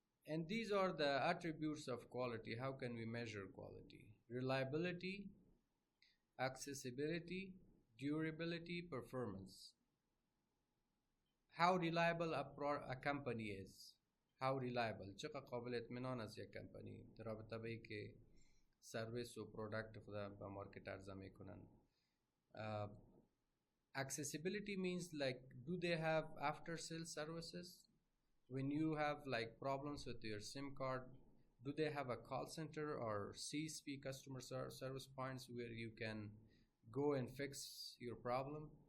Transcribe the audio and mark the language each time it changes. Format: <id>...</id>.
<en>And these are the attributes of quality. How can we measure quality? Reliability, accessibility, durability, performance. How reliable a company is. How reliable.</en> <fa>چقدر قابل اطمینان است یک کمپانی در رابطه به اینکه سرویس و پروداکت خود به مارکت عرضه میکنن.</fa> <en>Accessibility means, like, do they have after sale services? When you have like problems with your SIM card, do they have a call center or CSP, customer service points, where you can go and fix your problem?</en>